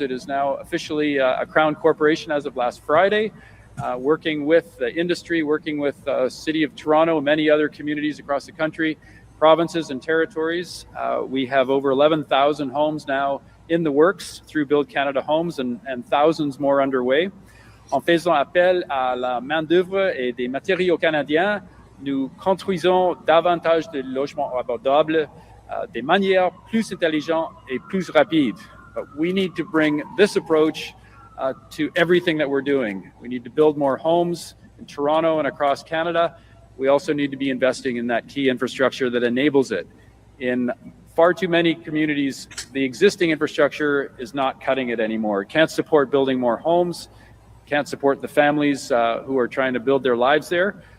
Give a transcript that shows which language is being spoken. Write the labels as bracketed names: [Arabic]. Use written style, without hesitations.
[English] It is now officially a Crown corporation as of last Friday, working with the industry, working with the City of Toronto and many other communities across the country, provinces and territories. We have over 11,000 homes now in the works through Build Canada Homes and thousands more underway. [French] En faisant appel à la main-d'œuvre et des matériaux canadiens, nous construisons davantage de logements abordables, de manière plus intelligente et plus rapide. [English] But we need to bring this approach to everything that we're doing. We need to build more homes in Toronto and across Canada. We also need to be investing in that key infrastructure that enables it. In far too many communities, the existing infrastructure is not cutting it anymore. It can't support building more homes, can't support the families who are trying to build their lives there.